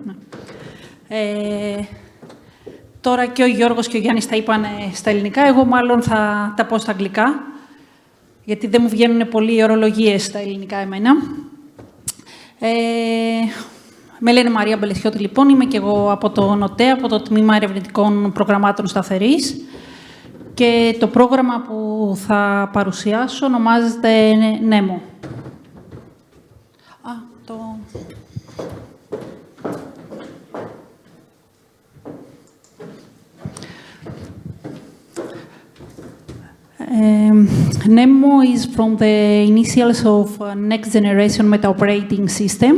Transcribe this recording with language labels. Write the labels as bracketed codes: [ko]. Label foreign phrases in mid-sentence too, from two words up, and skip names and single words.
[el] Τώρα και ο Γιώργος και ο Γιάννης τα είπαν στα ελληνικά, εγώ μάλλον θα τα πω στα αγγλικά, γιατί δεν μου βγαίνουν πολύ οι ορολογίες στα ελληνικά εμένα. Με λένε Μαρία Μπελεσιώτη, λοιπόν, είμαι και εγώ από το ΝΟΤΕ, από το Τμήμα Ερευνητικών Προγραμμάτων Σταθερής. Και το πρόγραμμα που θα παρουσιάσω ονομάζεται NEMO. [en] NEMO is from the initials of Next Generation Meta Operating System.